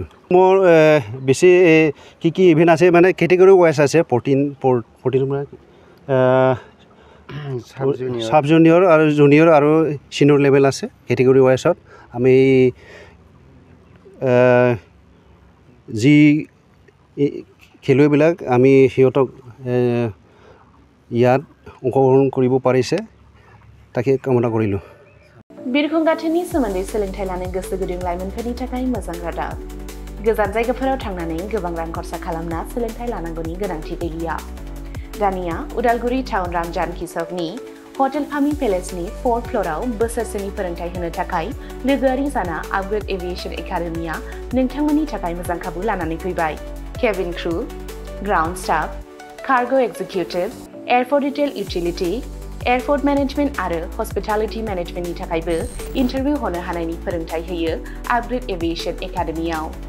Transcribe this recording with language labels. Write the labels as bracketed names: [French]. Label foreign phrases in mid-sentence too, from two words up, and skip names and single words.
[Assamese] মোৰ বেছি কি ইভেণ্ট আছে মানে কেটেগৰী ৱাইজ আছে, 14 [English] sub junior [Assamese] আৰু জুনিয়ৰ আৰু [English] senior level [Assamese] আছে। কেটেগৰী ৱাইজত আমি যি খেলুৱৈবিলাক আমি সিহঁতক ইয়াত অংশগ্ৰহণ কৰিব পাৰিছে তাকে কামনা কৰিলোঁ [Bodo] बिरखं गाथोननि सोमोन्दै सोलोंथाइ लानो गोसो गुदुं लाइमोनफोरनि थाखाय मोजां रादाब गोजान जायगाफोराव थांनानै गोबां रां खरसा खालामना सोलोंथाइ लानांगौनि गोनांथि गैलिया दानिया उदालगुरि टाउन रामजानकि चौकनि हटेल फामि पेलेसनि 4th फ्ल'राव बोसोरसेनि फोरोंथाइ होनो थाखाय लोगोआरि जाना आपग्रेड एभिएशन एकाडेमिया नोंथांमोननि थाखाय मोजां खाबु लानानै फैबाय [English] cabin crew ground staff cargo executive airport retail utility airport management [Bodo] आरो [English] hospitality managementनि [Bodo] थाखायबो इंटरव्यू होनो हानायनि फोरोंथाइ होयो आपग्रेड एभिएशन एकाडेमियाव